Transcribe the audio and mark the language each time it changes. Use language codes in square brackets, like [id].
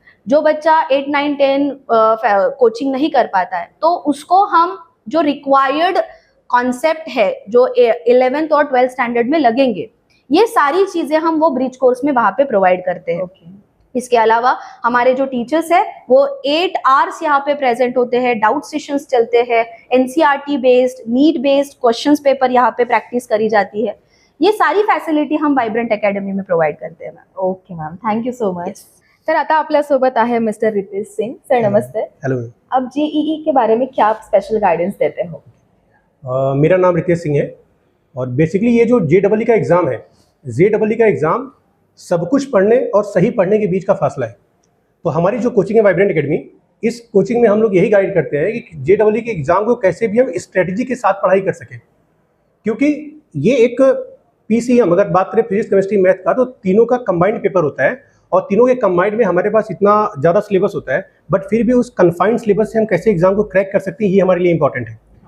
[hi] जो बच्चा 8, 9, 10 कोचिंग नहीं कर पाता है तो उसको हम जो रिक्वायर्ड कॉन्सेप्ट है जो 11th और 12th स्टैंडर्ड में लगेंगे, ये सारी चीजें हम वो ब्रिज कोर्स में वहाँ पे प्रोवाइड करते हैं। इसके अलावा हमारे जो टीचर्स है वो 8 आवर्स यहाँ पे प्रेजेंट होते हैं, डाउट सेशंस चलते हैं, NCERT based, NEET based questions paper यहाँ पे प्रैक्टिस करी जाती है। ये सारी फैसिलिटी हम वाइब्रेंट एकेडमी में प्रोवाइड करते हैं ma'am. [en] Okay ma'am, thank you so much. [mr] Sir आता आपल्यासोबत आहे मिस्टर रितेश सिंग सर, नमस्ते। [en] Hello. [hi] अब JEE के बारे में क्या आप स्पेशल गाइडेंस देते हो? मेरा नाम रितेश सिंह है और बेसिकली ये जो JEE का एग्ज़ाम है, JEE का एग्ज़ाम सब कुछ पढ़ने और सही पढ़ने के बीच का फासला है। तो हमारी जो कोचिंग है वाइब्रेंट एकेडमी, इस कोचिंग में हम लोग यही गाइड करते हैं कि JEE के एग्ज़ाम को कैसे भी हम स्ट्रेटजी के साथ पढ़ाई कर सकें, क्योंकि ये एक PCM अगर बात करें फिजिक्स केमिस्ट्री मैथ का, तो तीनों का कंबाइंड पेपर होता है और तीनों के कंबाइंड में हमारे पास इतना ज़्यादा सिलेबस होता है, बट फिर भी उस कन्फाइंड सिलेबस से हम कैसे एग्ज़ाम को क्रैक कर सकते हैं, ये हमारे लिए इंपॉर्टेंट है।